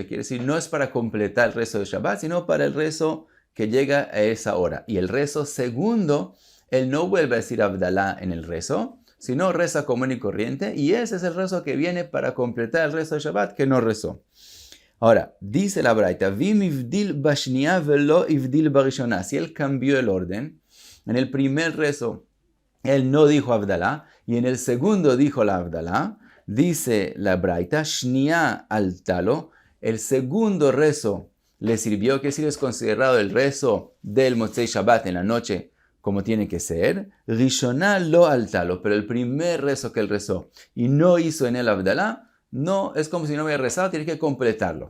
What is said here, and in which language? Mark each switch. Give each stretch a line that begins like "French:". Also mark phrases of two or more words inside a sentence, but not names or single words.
Spanish: Quiere decir, no es para completar el rezo de Shabbat, sino para el rezo que llega a esa hora. Y el rezo segundo, él no vuelve a decir Avdalá en el rezo, sino reza común y corriente, y ese es el rezo que viene para completar el rezo de Shabbat que no rezó.
Hebrew: Ahora, dice la Braita, ואם הבדיל בשנייה ולא הבדיל בראשונה.
Spanish: Si él cambió el orden, en el primer rezo él no dijo Avdalá, y en el segundo dijo la Avdalá, dice la Braita,
Hebrew: שנייה עלתה לו,
Spanish: el segundo rezo le sirvió, que si es considerado el rezo del
Hebrew: מוצאי שבת
Spanish: en la noche, como tiene que ser,
Hebrew: ראשונה לא עלתה לו,
Spanish: pero el primer rezo que él rezó y no hizo en el Avdalá, no, es como si no hubiera rezado, tiene que completarlo.